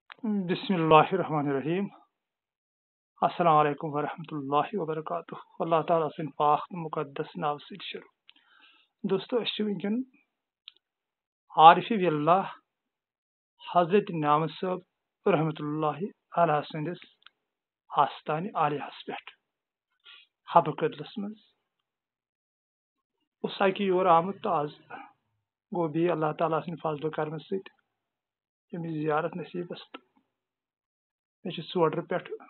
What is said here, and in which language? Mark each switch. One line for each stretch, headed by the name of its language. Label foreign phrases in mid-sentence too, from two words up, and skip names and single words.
Arabic: بسم اللہ الرحمن الرحیم السلام علیکم ورحمۃ اللہ وبرکاتہ
Kashmiri: اللہ تعالیٰ سن پاک تو مقدس ناو سۭتۍ شروع دوستو أسۍ چھِ وٕنکٮ۪ن عارف اللہ حضرت نعمت صٲب
Arabic: رحمۃ اللہ علیہ
Kashmiri: سٕنٛدِس آستانہِ عالیہس پٮ۪ٹھ حبہٕ کدلس منٛز اوس اکہِ یور آمُت تہٕ آز گوٚو بیٚیہِ اللہ تعالیٰ سٕنٛدِ فضلہٕ کرنہٕ سۭتۍ أمِس زیارت نصیٖبس تہٕ مےٚ چھِ ژوڈرٕ پٮ۪ٹھ